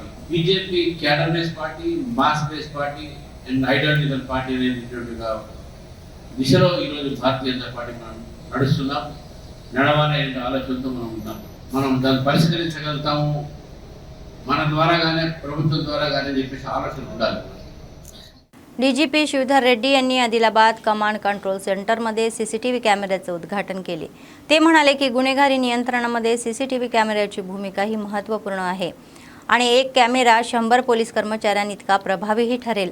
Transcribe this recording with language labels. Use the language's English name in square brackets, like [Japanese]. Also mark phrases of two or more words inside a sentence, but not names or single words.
[Telugu] బీజేపీ [English] cadre base party, mass base party and ideological party [Telugu] అనేటువంటి దిశలో ఈరోజు భారతీయ జనతా పార్టీ మనం నడుస్తున్నాం. నడవాలనే ఆలోచనతో మనం ఉన్నాం. మనం దాన్ని పరిష్కరించగలుగుతాము మన ద్వారా కానీ ప్రభుత్వం ద్వారా కానీ చెప్పేసి ఆలోచన ఉండాలి. [Marathi] DGP शिवधर रेड्डी यांनी आदिलाबाद [English] command control centerमध्ये [Marathi] CCTV कॅमेऱ्याचे उद्घाटन केले. ते म्हणाले की गुन्हेगारी नियंत्रणामध्ये CCTV कॅमेऱ्याची भूमिका ही महत्त्वपूर्ण आहे आणि एक कॅमेरा 100 पोलीस कर्मचाऱ्यांइतका प्रभावीही ठरेल.